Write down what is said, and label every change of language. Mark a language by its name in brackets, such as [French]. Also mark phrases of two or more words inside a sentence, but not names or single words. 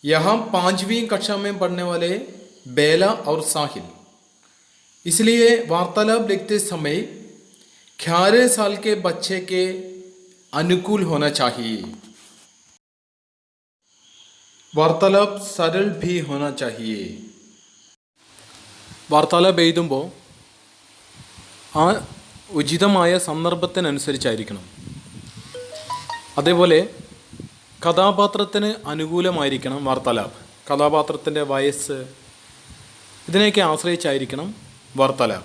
[Hindi] यहाँ 5वीं कक्षा में पढ़ने वाले बेला और साहिल, इसलिए वार्तालाप लिखते समय 11 साल के बच्चे के अनुकूल होना चाहिए। वार्तालाप सरल भी होना चाहिए. [Malayalam] വാർത്താലാപ് എഴുതുമ്പോൾ ആ ഉചിതമായ സന്ദർഭത്തിനനുസരിച്ചായിരിക്കണം. അതേപോലെ കഥാപാത്രത്തിന് അനുകൂലമായിരിക്കണം വാർത്താലാപ്. കഥാപാത്രത്തിൻ്റെ വയസ്സ് ഇതിനെയൊക്കെ ആശ്രയിച്ചായിരിക്കണം വാർത്താലാപ്.